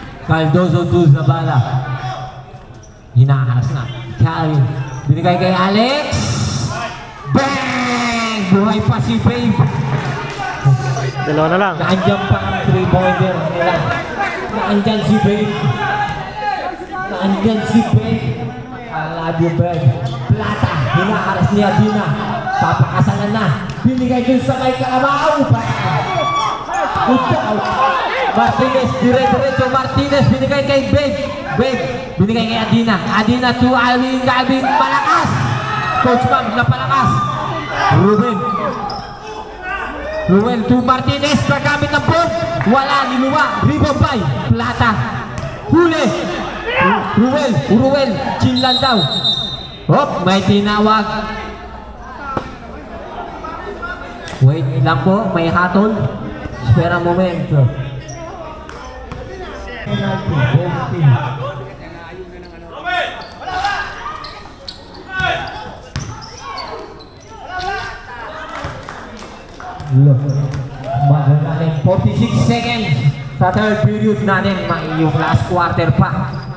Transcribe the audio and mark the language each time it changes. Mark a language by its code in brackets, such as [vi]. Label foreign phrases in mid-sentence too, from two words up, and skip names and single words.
[tl] Cardozo to Zabala. Hinaharas na. Calvin. Binigay kay Alex. Bang! Buhay pa si Babe. Dalawa na lang. Naandyan pa ang 3-pointer nila. Naandyan si Babe. Naandyan si Babe. [en] I love you, Babe. [tl] Plata. Hinaharas ni Adina. Papakasalan na. Binigay dun sa kay Carabao. [en] Good out. [tl] Martinez, dire-diretso Martinez, binigay kay Babe. Babe, binigay kay Adina. Adina to Alvin, Calvin, palakas. Coach Ma'am, napalakas. Ruben to Martinez, kagamit ng board. Wala, niluwa. [en] Rebound by [tl] Plata. Huli. Ruel, chill lang daw. Hop, may tinawag. Wait lang po, may hatol. [es] Espera un momento. [tl] Bago natin 46 seconds sa [en] third period [tl] natin, yung [en] last quarter [tl] pa.